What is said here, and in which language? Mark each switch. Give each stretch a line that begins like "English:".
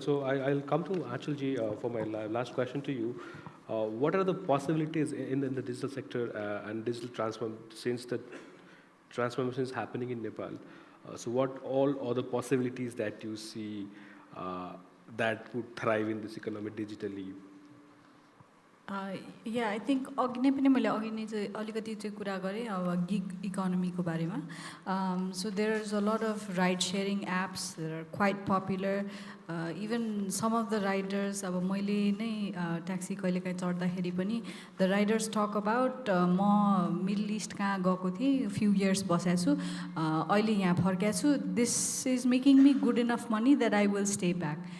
English: So I'll come to Aachal ji for my last question to you. What are the possibilities in the digital sector and digital since the transformation is happening in Nepal? So what all are the possibilities that you see that would thrive in this economy digitally? Yeah, I think
Nepali: अघि नै पनि मैले अघि नै चाहिँ अलिकति चाहिँ कुरा गरेँ अब गिग इकोनोमीको बारेमा.
English: So there's a lot of ride sharing apps that are quite popular. Even some of the riders,
Nepali: अब मैले नै ट्याक्सी कहिलेकाहीँ चढ्दाखेरि पनि
English: the riders talk about
Nepali: म मिडल इस्ट कहाँ गएको थिएँ, few years बसेको छु, अहिले यहाँ फर्केको छु,
English: this is making me good enough money that I will stay back.